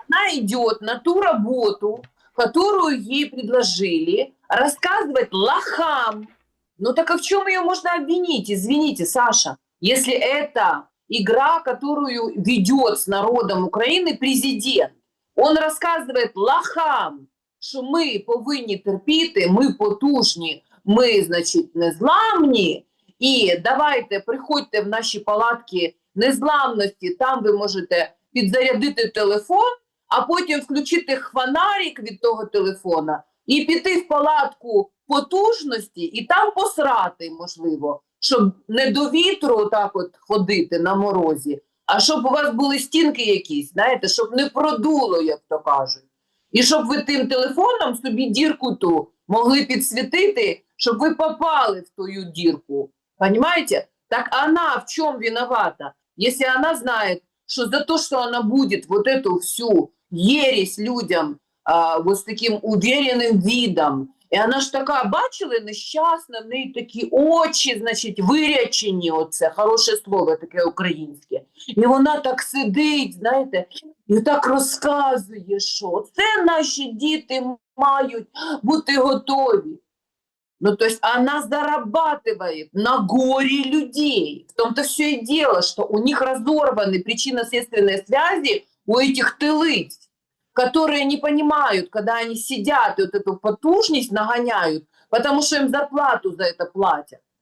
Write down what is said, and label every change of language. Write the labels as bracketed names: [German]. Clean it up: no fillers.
[Russian] она идет на ту работу, которую ей предложили, рассказывать лохам. Ну так а в чем ее можно обвинить? Извините, Саша, если это игра, которую ведет с народом Украины президент. [Ukrainian] Он розказує лохам, що ми повинні терпіти, ми потужні, ми, значить, незламні, і давайте, приходьте в наші палатки незламності, там ви можете підзарядити телефон, а потім включити хванарик від того телефона і піти в палатку потужності і там посрати, можливо, щоб не до вітру так от ходити на морозі, а щоб у вас були стінки якісь, знаєте, щоб не продуло, як то кажуть. І щоб ви тим телефоном собі дірку ту могли підсвітити, щоб ви попали в ту дірку. [Russian] Понимаете? Так она в чем виновата? Если она знает, что за то, что она будет вот эту всю ересь людям вот с таким уверенным видом, [Ukrainian] і вона ж така, бачили, нещасна, в неї такі очі, значить, вирячені, оце, хороше слово таке українське. І вона так сидить, знаєте, і так розказує, що це наші діти мають бути готові. [Russian] Ну, то есть она зарабатывает на горе людей. В том-то все и дело, что у них разорваны причинно-следственные связи у этих тылыц, которые не понимают, когда они сидят и вот эту потужность нагоняют, потому что им зарплату за это платят.